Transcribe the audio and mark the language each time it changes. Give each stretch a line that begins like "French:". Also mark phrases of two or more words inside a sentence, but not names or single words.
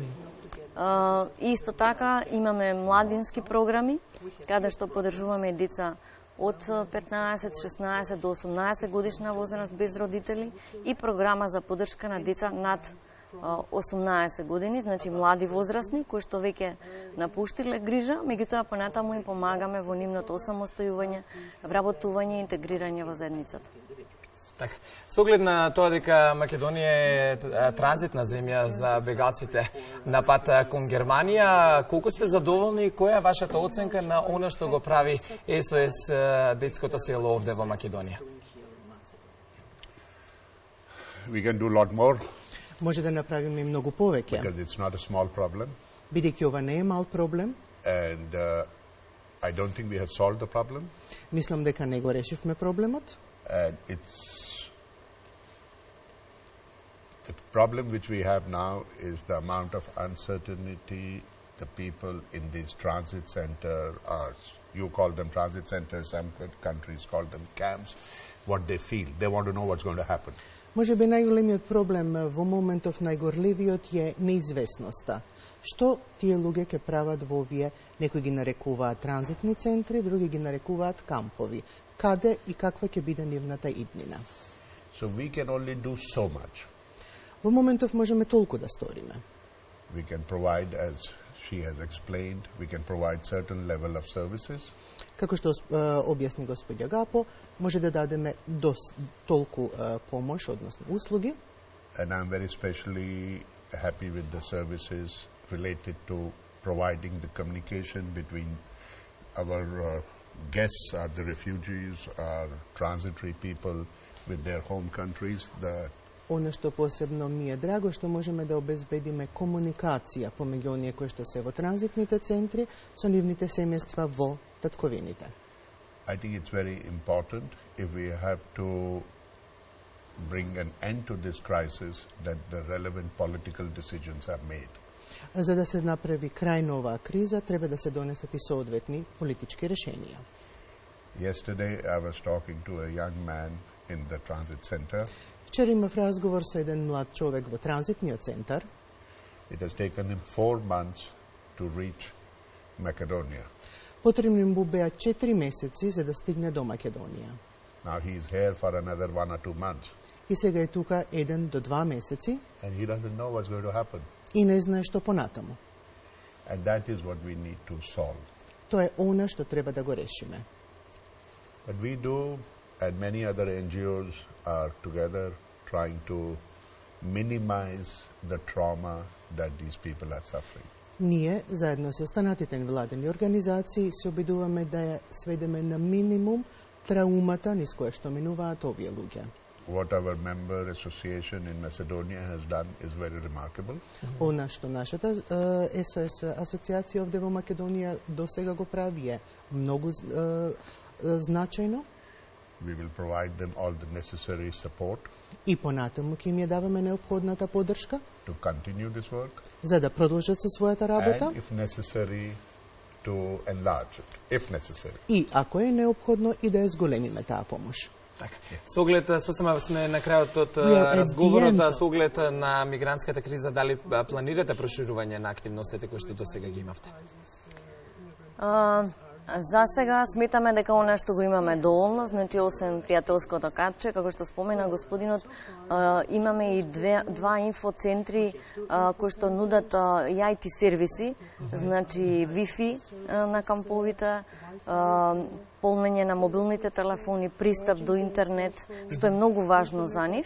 Macedonian: Исто така имаме младински програми, каде што поддржуваме деца од 15, 16 до 18 годишна возраст без родители и програма за поддршка на деца над 18 години, значи млади возрастни кои што веќе напуштиле грижа, меѓутоа понатаму им помагаме во нивното осамостојување, вработување и интегрирање во заедницата. Така, со оглед на тоа дека Македонија е транзитна земја за бегалците на пат кон Германија, колку сте задоволни и која е вашата оценка на она што го прави СОС детското село овде во Македонија?
English: We can do a lot more.
Macedonian: Може да направиме и многу повеќе.
English: Because it's not a small problem.
Macedonian: Бидејќи ова не е мал проблем.
English: And I don't think we have solved the problem.
Macedonian: Мислам дека не го решивме проблемот.
English: And the problem which we have now is the amount of uncertainty the people in these transit centers, you call them transit centers, some countries call them camps, what they feel. They want to know what's going to happen.
Macedonian: Може би најголемиот проблем во моментов, најгорливиот е неизвестноста. Што тие луѓе ќе прават во овие, некои ги нарекуваат транзитни центри, други ги нарекуваат кампови. Каде и каква ќе биде нивната иднина?
English: So we can only do so much.
Macedonian: Во моментов можеме толку да сториме.
English: We can provide, as she has explained, we can provide certain level of services.
Macedonian: Како што објасни господја Гапо, може да дадеме толку помош, односно услуги.
English: And I'm very especially happy with the services related to providing the communication between our guests, the refugees, transitory people with their home countries.
Macedonian: Оно што посебно ми е драго, што можеме да обезбедиме комуникација помеѓу оние кои што се во транзитните центри со нивните семејства во татковините.
English: I think it's very important if we have to bring an end to this crisis that the relevant political decisions are made.
Macedonian: За да се направи крај на оваа криза, треба да се донесат и соодветни политички решенија.
English: Yesterday I was talking to a young man in the transit center.
Macedonian: Вчера имав разговор со еден млад човек во транзитниот центар.
English: It has taken him 4 months to reach Macedonia.
Macedonian: Потребни му беа 4 месеци за да стигне до Македонија.
English: Now he is here for another 1 or 2 months.
Macedonian: И сега е тука 1 до 2 месеци.
English: And he doesn't know what's going to happen.
Macedonian: И не знае што понатаму.
English: And that is what we need to solve.
Macedonian: Тоа е она што треба да го решиме.
English: But we do, and many other NGOs are together trying to minimize the trauma that these people are suffering.
Macedonian: Ние, заедно со останатите невладени организации, се обидуваме да ја сведеме на минимум траумата низ која што минуваат овие луѓе.
English: What our member association in Macedonia has done is very remarkable.
Macedonian: Она што нашата СОС асоциација овде во Македонија до сега го прави е многу значајно.
English: We will provide them all the necessary support.
Macedonian: И понатаму ќе им ја даваме неопходната поддршка
English: to continue this work
Macedonian: за да продолжат со својата работа
English: and if necessary to enlarge it, if necessary.
Macedonian: и ако е неопходно и да ја зголемиме таа помош. Така. Со оглед, сосема сме на крајот од
English: at
Macedonian: разговорот,
English: the end.
Macedonian: со оглед на мигрантската криза, дали планирате проширување на активностите кои што до сега ги имавте? За сега сметаме дека она што го имаме доволно, значи освен пријателското катче, како што спомена господинот, имаме и два инфоцентри кои што нудат IT сервиси, значи Wi-Fi на камповите, полнење на мобилните телефони, пристап до интернет, што е многу важно за нив.